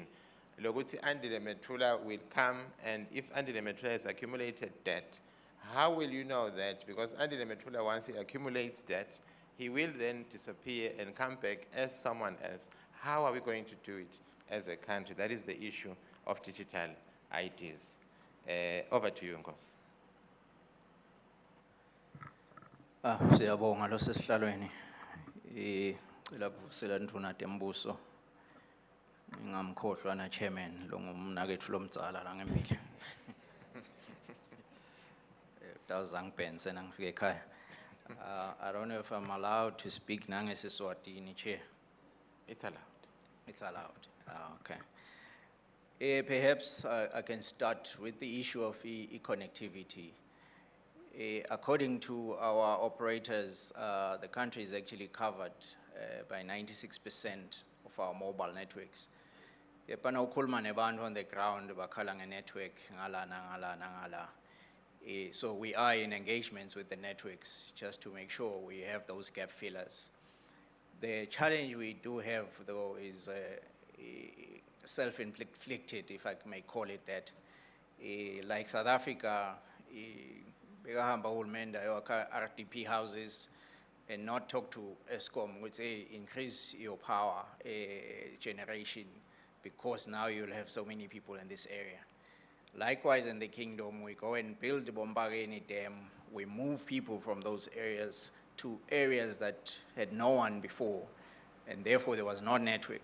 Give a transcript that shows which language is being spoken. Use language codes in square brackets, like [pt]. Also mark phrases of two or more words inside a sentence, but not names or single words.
[en] Loguti Andile Metula will come, and if Andile Metula has accumulated debt, how will you know that? Because Andile Metula, once he accumulates debt, he will then disappear and come back as someone else. How are we going to do it as a country? That is the issue of digital IDs. Over to you, Nkosi. [ss] Siyabonga lo sesihlalweni lapho nduna tembuso ngingamkhohlwa na chairman lo ngumnakethu lomdzala la ngempili tawuzangibhense nangifika ekhaya. [en] I don't know if I'm allowed to speak nangesiswatini, Chair. It's allowed. It's allowed. Okay. Perhaps I can start with the issue of e-connectivity. According to our operators, the country is actually covered by 96% of our mobile networks. [ss] Yepana ukhuluma nebantu [en] on the ground [ss] bakhala nge-network ngala nangala nangala. [en] So we are in engagements with the networks just to make sure we have those gap fillers. The challenge we do have, though, is self-inflicted, if I may call it that. Like South Africa, [ss] begahamba uhulumende ayokha [en] RDP houses and not talk to ESCOM, which say increase your power generation because now you'll have so many people in this area. Likewise, in the kingdom, we go and build the Bombageni Dam. We move people from those areas to areas that had no one before, and therefore there was no network.